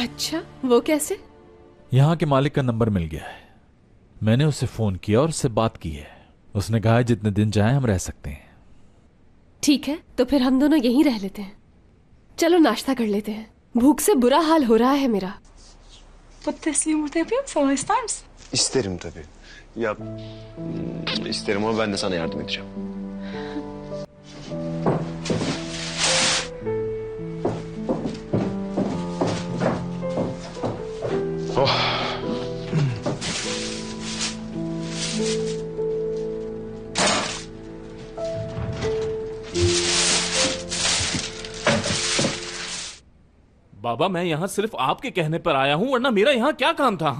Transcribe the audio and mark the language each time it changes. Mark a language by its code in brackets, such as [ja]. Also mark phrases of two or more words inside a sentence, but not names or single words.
[hi] अच्छा, वो कैसे? यहाँ के मालिक का नंबर मिल गया है, मैंने उसे फोन किया और उससे बात की है। उसने कहा है जितने दिन चाहे हम रह सकते हैं। ठीक है, तो फिर हम दोनों यहीं रह लेते हैं। चलो नाश्ता कर लेते हैं, भूख से बुरा हाल हो rहा है मेरा. [tr] Patatesli yumurta yapayım sana, ister misin? İsterim tabii. Ya isterim ama ben de sana yardım edeceğim. Oh. [hi] बाबा मैं यहाँ सिर्फ आपके कहने पर आया हूँ, वरना मेरा यहाँ क्या काम था?